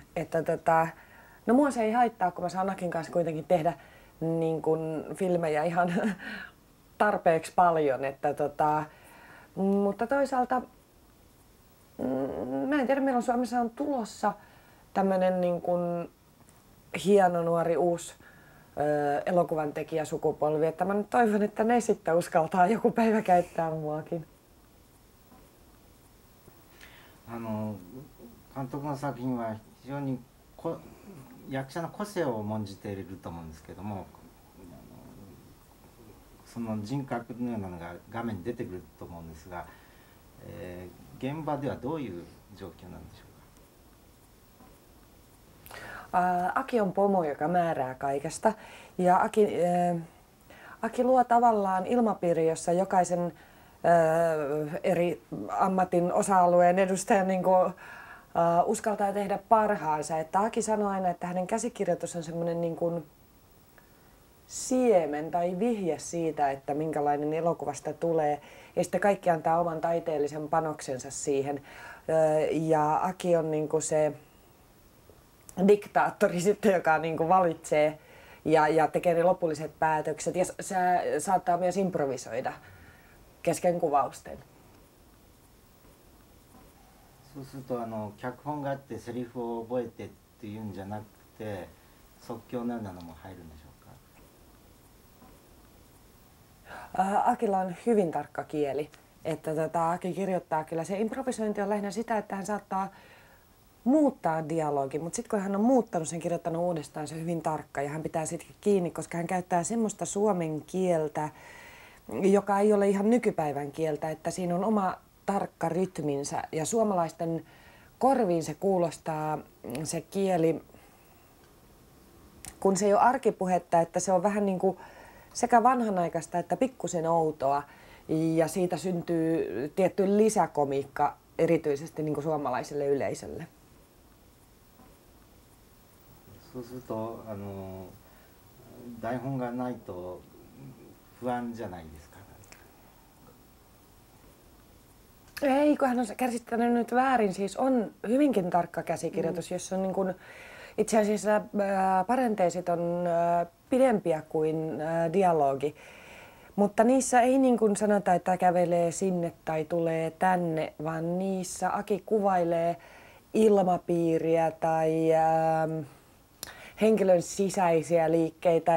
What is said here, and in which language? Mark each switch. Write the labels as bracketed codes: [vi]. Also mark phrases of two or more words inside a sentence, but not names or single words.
[fi] Että no mua se ei haittaa, kun mä saan Akin kanssa kuitenkin tehdä niin kuin filmejä ihan tarpeeksi paljon, että mutta toisaalta mä en tiedä, milloin Suomessa on tulossa tämmönen niin kuin hieno nuori uusi elokuvan tekijäsukupolvi, että mä nyt toivon, että ne sitten uskaltaa joku päivä käyttää muakin. [ja] 監督の作品は非常に役者の個性を重んじていると思うんですけども、その人格のようなのが画面に出てくると思うんですが、現場ではどういう状況なんでしょうか。 [fi] Aki on pomo, joka määrää kaikesta. Ja Aki luo tavallaan ilmapiiri, jossa jokaisen eri ammatin osa-alueen edustajan niin kuin, uskaltaa tehdä parhaansa. Että Aki sanoi aina, että hänen käsikirjoitus on semmoinen niin kuin siemen tai vihje siitä, että minkälainen elokuvasta tulee. Ja sitten kaikki antaa oman taiteellisen panoksensa siihen. Ja Aki on niin kuin se diktaattori sitten, joka niin kuin valitsee ja tekee ne lopulliset päätökset. Ja saattaa myös improvisoida kesken kuvausten. [ja] そうすると脚本があってセリフを覚えてっていうんじゃなくて即興のようなのも入るんでしょうか。 [fi] Akilla on hyvin tarkka kieli. Että Aki kirjoittaa kyllä. Se improvisointi on lähinnä sitä, että hän saattaa muuttaa dialogin, mutta sitten kun hän on muuttanut sen, kirjoittanut uudestaan, se on hyvin tarkka ja hän pitää siitä kiinni, koska hän käyttää semmoista suomen kieltä, joka ei ole ihan nykypäivän kieltä, että siinä on oma tarkka rytminsä ja suomalaisten korviin se kuulostaa se kieli, kun se ei ole arkipuhetta, että se on vähän niin kuin sekä vanhanaikaista että pikkusen outoa ja siitä syntyy tietty lisäkomiikka erityisesti niin kuin suomalaiselle yleisölle. [ja] そうすると台本がないと不安じゃないですか。 [fi] Ei, kun hän on käsittänyt nyt väärin. Siis on hyvinkin tarkka käsikirjoitus, jossa on niin kuin, itse asiassa parenteesit on pidempiä kuin dialogi. Mutta niissä ei niin kuin sanota, että kävelee sinne tai tulee tänne, vaan niissä Aki kuvailee ilmapiiriä tai henkilön sisäisiä liikkeitä.